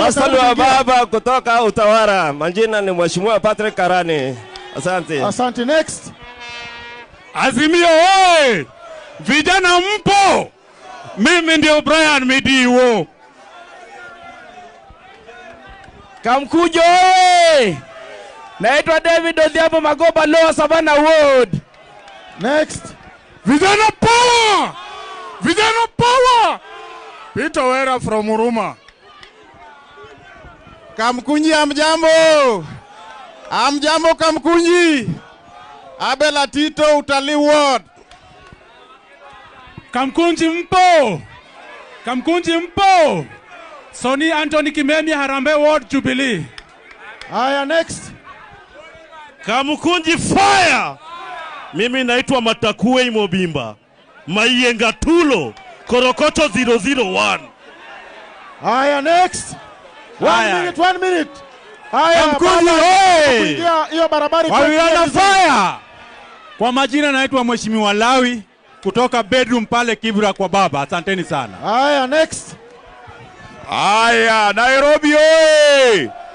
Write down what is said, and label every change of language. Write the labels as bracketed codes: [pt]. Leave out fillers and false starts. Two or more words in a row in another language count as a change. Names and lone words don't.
[sw] Rustibon wa baba kutoka Utawara. Majina ni Mheshimiwa Patrick Karani. Asante. Next. Azimio hey! Vijana mpo. Mimi ndio Brian Midiwo. Kamkunji hey! Naitwa David Odhiambo Magoba, Lower Savannah Ward. Next. Vijana power! Peter Wera from Huruma. Kamkunji amjambo Kamkunji. Abela Tito, Utalii Ward. Kamkunji mpo. Soni Anthony Kimemi, Harambee Ward, Jubilee. Aya, next. Kamkunji fire! Mimi naitwa Matakue Imobimba, Maiyenga Tulo, Korokoto 001. Aya, [en] next. One minute. [sw] Aya, Kamkunji hey! Hiyo barabara Wawiana fire! Kwa majina naitwa Mheshimiwa Lawi kutoka bedroom pale Kibra kwa baba. Asanteni sana. Aya, next. Aya, Nairobi oye!